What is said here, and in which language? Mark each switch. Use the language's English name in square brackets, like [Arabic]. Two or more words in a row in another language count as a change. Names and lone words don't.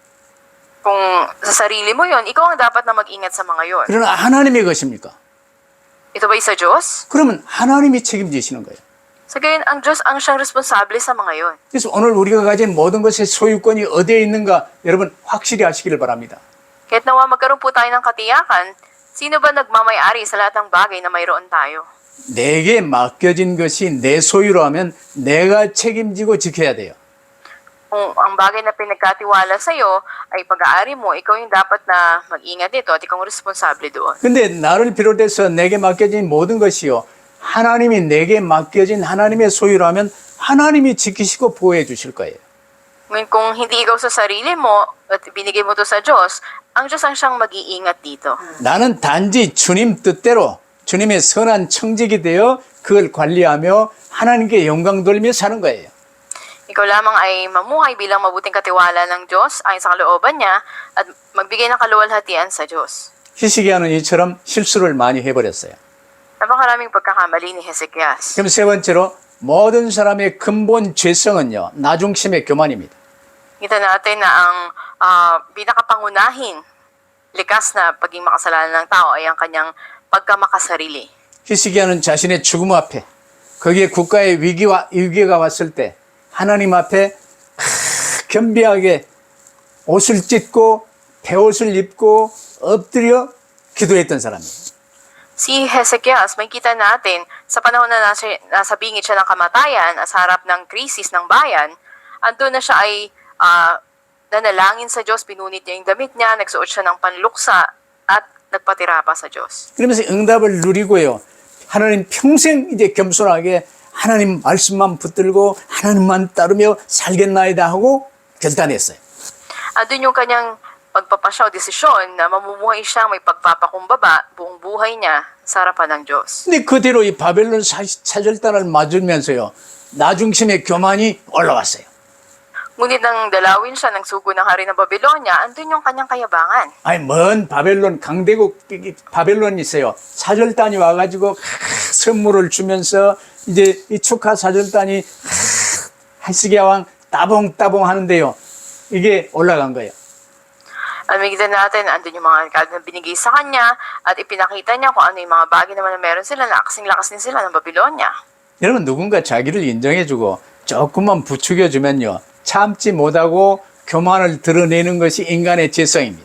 [Filipino] Kung sa sarili mo yon, ikaw ang dapat na mag-ingat sa mga yon. [Korean] 그러나 하나님의 것입니까? [Filipino] Ito ba'y sa Diyos? [Korean] 그러면 하나님이 책임지시는 거예요. [Filipino] Sa gayon, ang Diyos ang siyang responsable sa mga yon. [Korean] 그래서 오늘 우리가 가진 모든 것의 소유권이 어디에 있는가 여러분 확실히 아시기를 바랍니다. [Filipino] Kahit nawa magkaroon po tayo ng katiyakan, sino ba nagmamay-ari sa lahat ng bagay na mayroon tayo? [Korean] 내게 맡겨진 것이 내 소유로 하면 내가 책임지고 지켜야 돼요. [Filipino] Kung ang bagay na pinagkatiwala sa iyo ay pag-aari mo, ikaw yung dapat na mag-ingat dito at ikaw ang responsable doon. [Korean] 근데 나를 비롯해서 내게 맡겨진 모든 것이요. 하나님이 내게 맡겨진 하나님의 소유라면 하나님이 지키시고 보호해 주실 거예요. [Filipino] Ngayon, kung hindi ikaw sa sarili mo at binigay mo to sa Diyos, ang Diyos ang siyang mag-iingat dito. [Korean] 나는 단지 주님 뜻대로 주님의 선한 청직이 되어 그걸 관리하며 하나님께 영광 돌리며 사는 거예요. [Filipino] Ikaw lamang ay mamuhay bilang mabuting katiwala ng Diyos ayon sa kalooban niya at magbigay ng kaluwalhatian sa Diyos. [Korean] 히스기야는 이처럼 실수를 많이 해버렸어요. [Filipino] Napakaraming pagkakamali ni Hezekias. [Korean] 그럼 세 번째로 모든 사람의 근본 죄성은요. 나중심의 교만입니다. [Filipino] Kita natin na ang pinakapangunahing likas na pagiging makasalanan ng tao ay ang kanyang pagkamakasarili. [Korean] 히스기야는 자신의 죽음 앞에 거기에 국가의 위기가 왔을 때 하나님 앞에 겸비하게 옷을 찢고 배옷을 입고 엎드려 기도했던 사람이에요. [Filipino] Si Hezekias, makikita natin sa panahon na nasa bingit siya ng kamatayan at sa harap ng krisis ng bayan, andun na siya ay nanalangin sa Diyos, pinunit niya yung damit niya, nagsuot siya ng panluksa at nagpatira pa sa Diyos. [Korean] 그러면서 응답을 누리고요. 하나님 평생 이제 겸손하게 하나님 말씀만 붙들고 하나님만 따르며 살겠나이다 하고 결단했어요. [Filipino] Andun yung kanyang pagpapasya o desisyon na mamumuhay siya may pagpapakumbaba buong buhay niya sa harapan ng Diyos. [Korean] 근데 그대로 이 바벨론 사절단을 맞으면서요. 나중심의 교만이 올라왔어요. [Filipino] Ngunit nang dalawin siya ng sugo ng hari ng Babylonia, andun yung kanyang kayabangan. [Korean] 아니 먼 바벨론 강대국 바벨론이 있어요. 사절단이 와가지고 선물을 주면서 이제 이 축하 사절단이 히스기야 왕 따봉따봉 하는데요. 이게 올라간 거예요. [Filipino] At makikita natin, andun yung mga regalo na binigay sa kanya at ipinakita niya kung ano yung mga bagay naman na meron sila na kasing-lakas din sila ng Babylonia. [Korean] 여러분 누군가 자기를 인정해주고 조금만 부추겨주면요. 참지 못하고 교만을 드러내는 것이 인간의 죄성입니다.